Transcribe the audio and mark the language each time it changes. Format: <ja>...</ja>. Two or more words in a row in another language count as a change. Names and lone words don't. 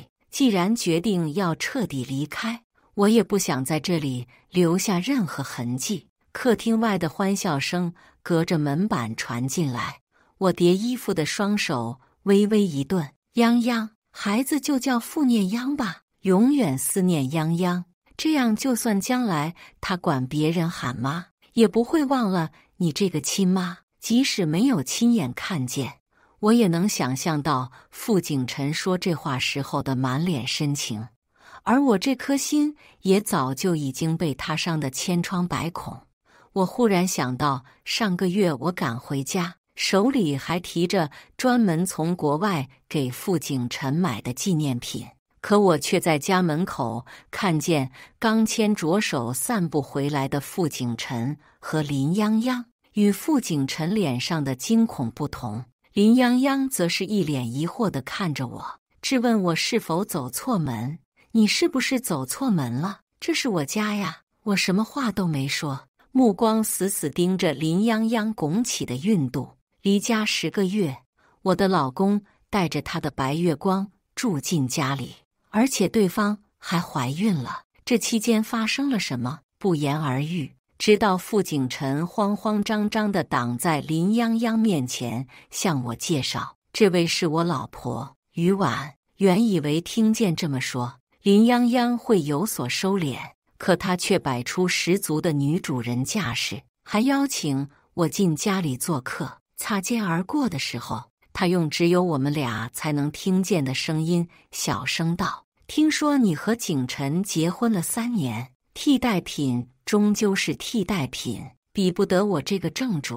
<zh>既然決定要徹底離開，我也不想在這裡留下任何痕跡。客廳外的歡笑聲隔着門板傳進來，我疊衣服的雙手微微一頓。泱泱，孩子就叫傅念央吧，永遠思念泱泱，這樣就算將來他管別人喊媽，也不會忘了你這個親媽。即使沒有親眼看見，我也能想象到傅景辰說這話時候的滿臉深情，而我這顆心也早就已經被他傷得千瘡百孔。我忽然想到，上個月我趕回家，手裡還提着專門從國外給傅景辰買的紀念品，可我卻在家門口看見剛牽着手散步回來的傅景辰和林泱泱。與傅景辰臉上的驚恐不同，林泱泱則是一臉疑惑地看着我，質問我是否走錯門。你是不是走錯門了？這是我家呀！我什麼話都沒說，目光死死盯着林泱泱拱起的孕肚。離家10個月，我的老公帶着他的白月光住進家裡，而且對方還懷孕了。這期間發生了什麼，不言而喻。直到傅景辰慌慌張張地擋在林泱泱面前，向我介紹：“ 這位是我老婆於婉。” 原以為聽見這麼說，林泱泱會有所收斂，可她卻擺出十足的女主人架勢，還邀請我進家裡做客。擦肩而過的時候，她用只有我們倆才能聽見的聲音小聲道：“聽說你和景辰結婚了3年，替代品終究是替代品，比不得我這個正主。</zh>